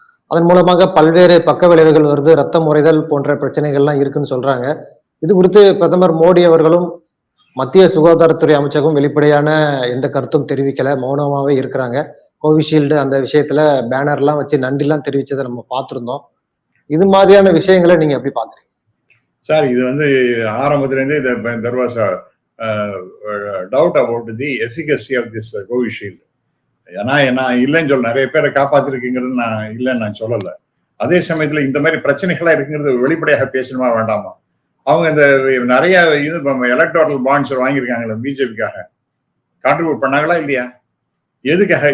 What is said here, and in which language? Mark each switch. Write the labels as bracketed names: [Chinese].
[Tamil] அதன் மூலமாக பல்வேறு பக்க விளைவுகள் வருது, ரத்த முறைதல் போன்ற பிரச்சனைகள்லாம் இருக்குன்னு சொல்றாங்க. இது குறித்து பிரதமர் மோடி அவர்களும் மத்திய சுகாதாரத்துறை அமைச்சகம் வெளிப்படையான எந்த கருத்தும் தெரிவிக்கல, மௌனமாவே இருக்கிறாங்க. கோவிஷீல்டு அந்த விஷயத்துல பேனர்லாம் வச்சு நன்றிலாம் தெரிவிச்சதை நம்ம பார்த்திருந்தோம். இது மாதிரியான விஷயங்களை நீங்க எப்படி பாக்குறீங்க சார்? இது வந்து ஆரம்பத்துல இருந்தே [English] there was a doubt about the efficacy of this Covishield. [Tamil] ஏன்னா நான் இல்லைன்னு சொல்ல, நிறைய பேரை காப்பாத்திருக்கீங்கிறது நான் இல்லைன்னு நான் சொல்லல. அதே சமயத்துல இந்த மாதிரி பிரச்சனைகளா இருக்குங்கிறது வெளிப்படையாக பேசணுமா வேண்டாமா? அவங்க இந்த நிறைய இது எலக்டோரல் பாண்ட்ஸ் வாங்கியிருக்காங்களே பிஜேபிக்காக, கான்ட்ரிபியூட் பண்ணாங்களா இல்லையா? எதுக்காக?